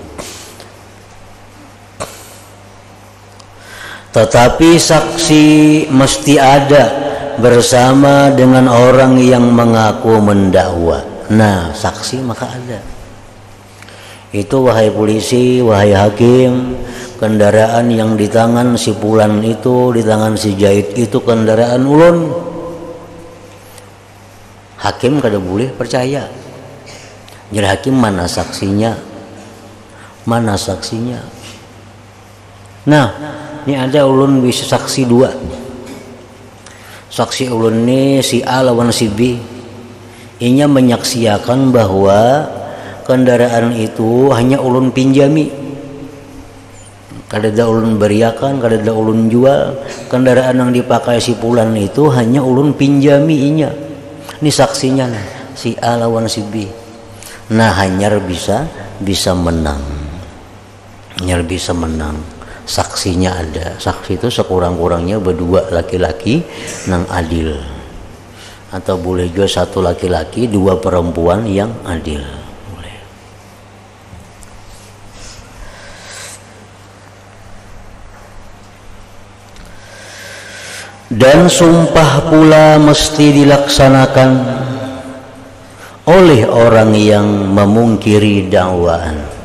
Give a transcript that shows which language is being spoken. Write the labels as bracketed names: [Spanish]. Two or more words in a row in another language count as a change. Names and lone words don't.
[Indonesian] Tetapi saksi mesti ada bersama dengan orang yang mengaku mendakwa. [Banjar] Nah, saksi maka ada. Itu wahai polisi, wahai hakim, kendaraan yang di tangan si Fulan itu, di tangan si Zaid itu kendaraan ulun. Hakim kada boleh percaya. [Indonesian] Jadi hakim, mana saksinya? Mana saksinya? [Banjar] Nah, ini ada ulun bisa saksi dua. Saksi ulun ini si A lawan si B. Inya menyaksikan bahwa kendaraan itu hanya ulun pinjami. Kada ada ulun beriakan, kada ada ulun jual. Kendaraan yang dipakai si Fulan itu hanya ulun pinjami inya. Ini saksinya nah, si A lawan si B. Nah, hanyar bisa menang. Hanyar bisa menang. Saksinya ada. Saksi itu sekurang-kurangnya berdua laki-laki nang adil. [Indonesian] Atau boleh juga satu laki-laki, dua perempuan yang adil. Boleh. Dan sumpah pula mesti dilaksanakan oleh orang yang memungkiri dakwaan.